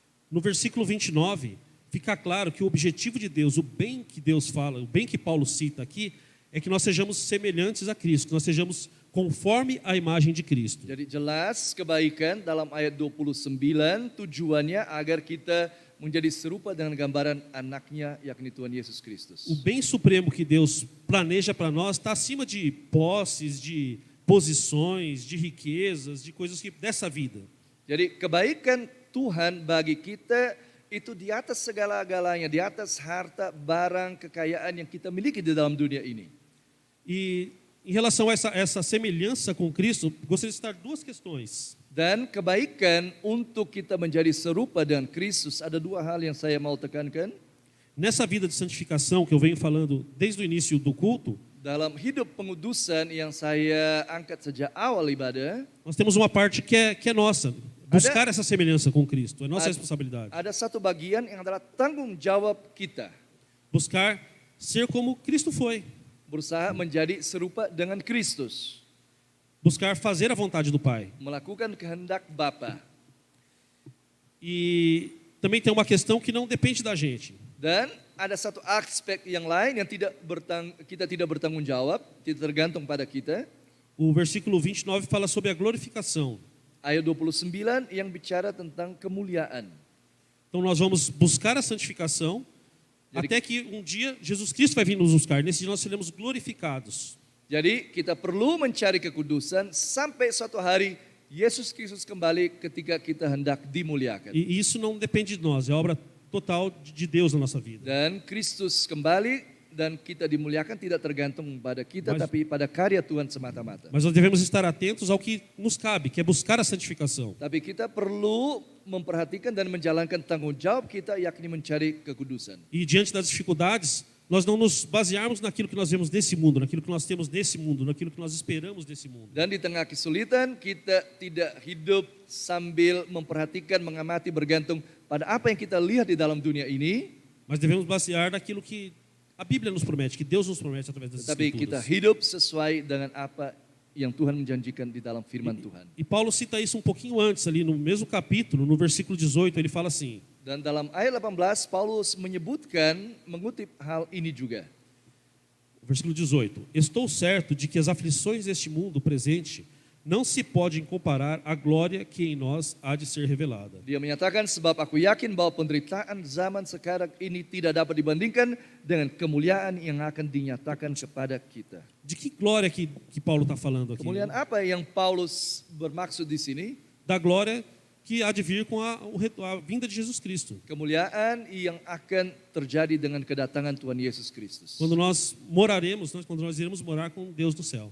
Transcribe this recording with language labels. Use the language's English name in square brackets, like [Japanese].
[Portuguese] No versículo 29, fica claro que o objetivo de Deus, o bem que Deus fala, o bem que Paulo cita aqui, é que nós sejamos semelhantes a Cristo, que nós sejamos conforme a imagem de Cristo. [Indonesian] Jadi jelas kebaikan dalam ayat 29 tujuannya agar kita menjadi serupa dengan gambaran anaknya, yakni Tuhan Yesus Kristus. [Portuguese] O bem supremo que Deus planeja para nós está acima de posses, de posições, de riquezas, de coisas dessa vida. [Indonesian] Jadi kebaikan Tuhan bagi kita itu di atas segala-galanya, di atas harta, barang, kekayaan yang kita miliki di dalam dunia ini. [Portuguese] E em relação a essa semelhança com Cristo, gostaria de citar duas questões. [Indonesian] Dan kebaikan untuk kita menjadi serupa dengan Kristus, ada dua hal yang saya mau tekankan. [Portuguese] Nessa vida de santificação que eu venho falando desde o início do culto, [Indonesian] dalam hidup pengudusan yang saya angkat sejak awal ibadah, [Portuguese] nós temos uma parte que é nossa, buscar essa semelhança com Cristo, é nossa responsabilidade. [Indonesian] Ada satu bagian yang adalah tanggung jawab kita. [Portuguese] Buscar ser como Cristo foi. [Indonesian] Berusaha menjadi serupa dengan Kristus. [Portuguese] Buscar fazer a vontade do Pai. [Indonesian] Melakukan kehendak Bapa. [Portuguese] E também tem uma questão que não depende da gente. [Indonesian] Dan ada satu aspek yang lain yang kita tidak bertanggung jawab, tidak tergantung pada kita. [Portuguese] O versículo 29 fala sobre a glorificação. [Indonesian] Ayat 29 yang bicara tentang kemuliaan. [Portuguese] Então nós vamos buscar a santificação, até que um dia Jesus Cristo vai vir nos buscar. Nesse dia nós seremos glorificados. [Indonesian] Jadi kita perlu mencari kekudusan sampai suatu hari Yesus Kristus kembali ketika kita hendak dimuliakan. [Portuguese] E isso não depende de nós, é obra total de Deus na nossa vida. [Indonesian] Dan Kristus kembali dan kita dimuliakan tidak tergantung pada kita, tapi pada karya Tuhan semata-mata. [Portuguese] Mas nós devemos estar atentos ao que nos cabe, que é buscar a santificação. [Indonesian] Tapi kita perlu memperhatikan dan menjalankan tanggung jawab kita, yakni mencari kekudusan. [Portuguese] E diante das dificuldades, nós não nos basearmos naquilo que nós vemos nesse mundo, naquilo que nós temos nesse mundo, naquilo que nós esperamos desse mundo. [Indonesian] Dan di tengah kesulitan, kita tidak hidup sambil memperhatikan, mengamati, bergantung pada apa yang kita lihat di dalam dunia ini. [Portuguese] Mas devemos basear naquilo que a Bíblia nos promete, que Deus nos promete através das [Indonesian] Tetapi kita [Portuguese] Escrituras. [Indonesian] hidup sesuai dengan apa yang Tuhan menjanjikan di dalam firman Tuhan. [Portuguese] E Paulo cita isso um pouquinho antes, ali no mesmo capítulo, no versículo 18, ele fala assim: [Indonesian] Dan dalam ayat 18, Paulus menyebutkan, mengutip hal ini juga. [Portuguese] versículo 18: Estou certo de que as aflições deste mundo presente não se podem comparar à glória que em nós há de ser revelada. [Indonesian] Dia menyatakan, sebab aku yakin bahwa penderitaan zaman sekarang ini tidak dapat dibandingkan dengan kemuliaan yang akan dinyatakan kepada kita. [Portuguese] De que glória que Paulo está falando aqui? [Indonesian] Kemuliaan apa yang Paulus bermaksud di sini? [Portuguese] Da glória que há de vir com a vinda de Jesus Cristo. [Indonesian] Kemuliaan yang akan terjadi dengan kedatangan Tuhan Yesus Kristus. [Portuguese] Quando nós moraremos, quando nós iremos morar com Deus do céu.